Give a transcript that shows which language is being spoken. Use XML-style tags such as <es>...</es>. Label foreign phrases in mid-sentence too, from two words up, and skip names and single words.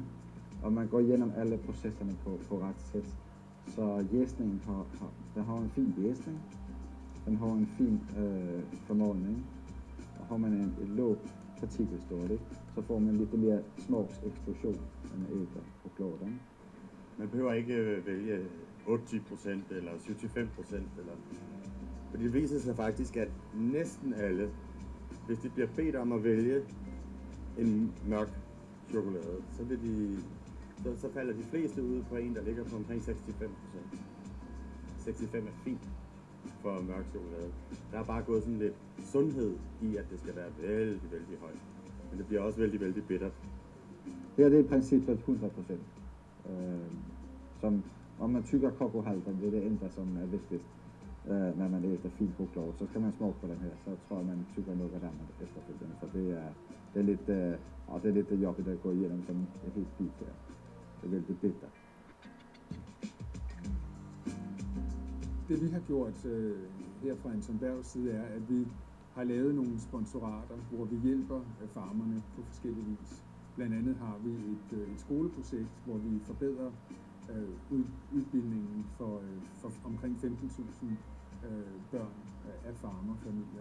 <sv>Och man går igenom alla processerna på rätt sätt. Så jäsningen har en fin jäsning. Den har en fin förmalning. Och har man en låg partikelstorlek så får man lite mer smaksexplosion än man äter chokladen.</sv> <da>Man behøver ikke vælge 80% eller 75%, eller... For det viser sig faktisk, at næsten alle, hvis de bliver bedt om at vælge en mørk chokolade, så falder de fleste ud på en, der ligger på omkring 65%. 65 er fint for mørk chokolade. Der er bare gået sådan lidt sundhed i, at det skal være vældig, vældig højt. Men det bliver også vældig, vældig bittert.</da> <sv>Det är i princip 100%. Som om man tycker kakaohalten, det är det enda som är viktigt när man äter fin choklad, så ska man smaka på den här, så tror jag man tycker något annat efterföljande, för det är lite jobbigt att gå igenom som ett helt bit här. Det är väldigt bittert.</sv> <da>Det vi har gjort her fra Anton side er, at vi har lavet nogle sponsorater, hvor vi hjælper farmerne på forskellige vis. Blandt andet har vi et skoleprojekt, hvor vi forbedrer udbildningen for omkring 15.000 børn af farmerfamilier.</da>